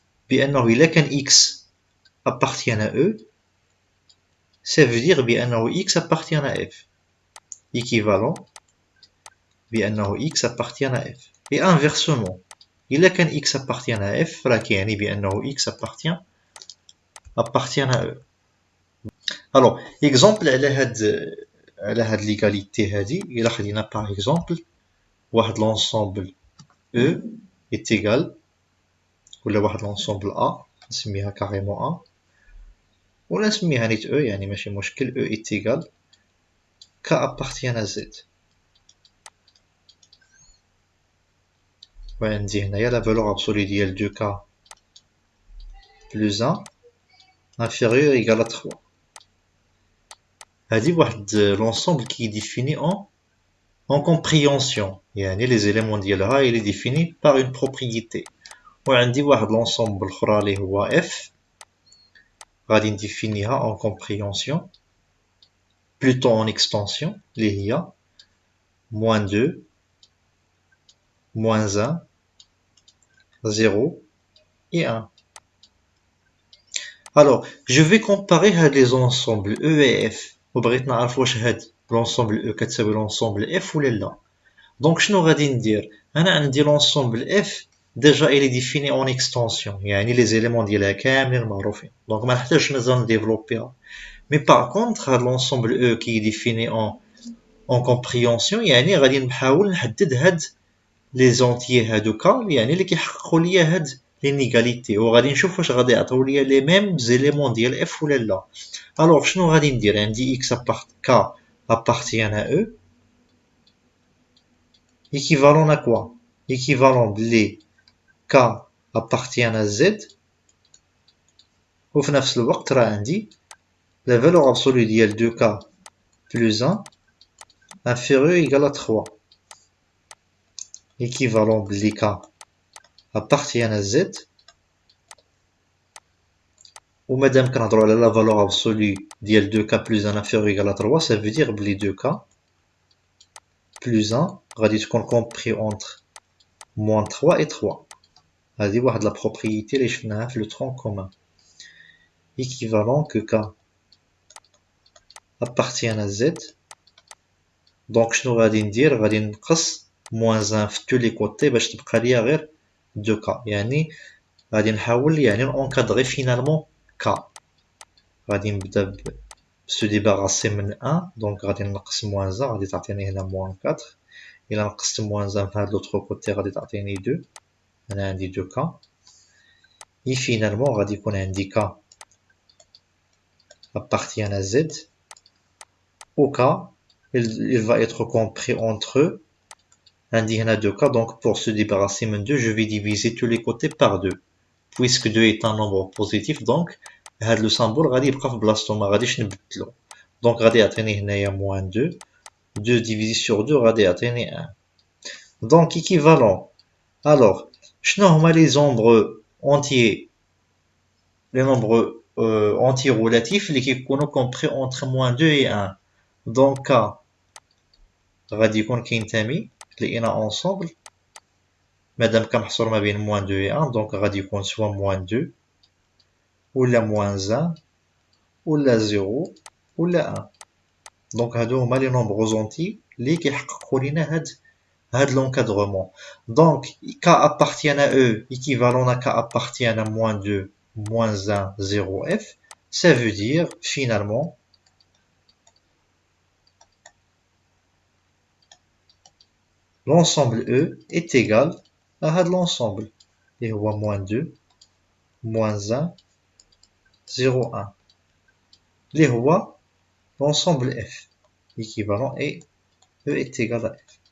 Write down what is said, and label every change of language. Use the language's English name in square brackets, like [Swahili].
[Arabic] بأنه إلا كان [French] X appartient à E, ça veut dire بأنه X appartient à F. Équivalent بأنه X appartient à F. Et inversement, إلا كان X appartient à F, [Arabic] راه كيعني بأنه [French] X appartient à E. [Arabic] Alors, exemple على هاد l'égalité هادي، إلا خدينا par exemple واحد [French] l'ensemble E est égal [Arabic] ولا واحد l'ensemble A نسميها carrément A ولا نسميها نيت E يعني ماشي مشكل. [French] E est égal K appartient à Z. [Arabic] وعندي هنايا [French] la valeur absolue ديال 2K plus 1 inférieur égal à 3. هادي واحد l'ensemble qui est défini en compréhension. يعني les éléments ديالها il est défini par une propriété. [Arabic] وعندي واحد l'ensemble الأخرى اللي هو F غادي نديفينيها en [French] compréhension plutôt en extension اللي هي moins 2 moins 1 0 et 1. Alors, je vais comparer هاد les ensembles E et F. [Arabic] وبغيت نعرف واش هاد [French] l'ensemble E [Arabic] كتساوي l'ensemble F ولا لا. [French] Donc [Arabic] شنو غادي ندير؟ انا عندي [French] l'ensemble F déjà il est défini en extension يعني les éléments ديالها كاملين معروفين. [Arabic] Donc ما نحتاجش مازال نديفلوبيها. [French] Mais par contre [Arabic] هاد l'ensemble E qui est défini en compréhension يعني غادي نحاول نحدد هاد les entiers هادوكا يعني اللي كيحققوا ليا هاد l'inégalité وغادي نشوف واش غادي يعطيو ليا les mêmes éléments ديال F ولا لا. [French] Alors [Arabic] شنو غادي ندير؟ عندي [French] X K appartient à E équivalent à quoi? Équivalent بلي K appartient à Z [Arabic] وفي نفس الوقت راه عندي [French] la valeur absolue ديال 2K plus 1 inférieur égal à 3 équivalent بلي K appartient à Z [Arabic] ومادام كنهضروا على [French] la valeur absolue ديال 2K plus 1 inférieur égal à 3 ça veut dire بلي 2K plus 1 غادي تكون compris entre moins 3 et 3. [Arabic] هذه واحد la propriété اللي شفناها في [French] le tronc commun. Équivalent que K appartient à Z. [Arabic] Donc شنو غادي ندير؟ غادي نقص moins 1 في [French] tous les côtés [Arabic] باش تبقى ليا غير 2K. يعني غادي نحاول يعني نencadrer finalement K. غادي نبدا se débarrasser من 1 donc غادي نقص moins 1 غادي تعطيني هنا moins 4. إلا نقصت moins 1 في هاد l'autre côté غادي تعطيني 2. هنا عندي 2K. [French] Et finalement غادي يكون عندي K appartient à Z au K il va être compris entre eux. عندي هنا 2K donc pour se débarrasser من 2 je vais diviser tous les côtés par 2 puisque 2 est un nombre positif donc هاد le symbole [Arabic] غادي يبقى في بلاصتو ما غاديش نبدلو. donc غادي يعطيني هنايا moins 2 2 divisé sur 2 غادي يعطيني 1. [French] donc équivalent. alors شنو هما les nombres entiers les nombres entiers relatifs اللي كيكونوا compris entre moins 2 et 1. [Arabic] donc K غادي يكون كينتمي تلاقينا ensemble مادام كنحصر ما بين moins 2 et 1 donc غادي يكون soit moins 2 ولا moins 1 ولا 0 ولا 1. donc هادو هما les nombres entiers اللي كيحققوا لينا هاد l'encadrement. [French] donc K appartient à E équivalent à K appartient à moins 2 moins 1 0 F. ça veut dire finalement l'ensemble E est égal à l'ensemble et هو moins 2 moins 1 0 1 [Arabic] اللي هو [French] l'ensemble F équivalent et E est égal à F.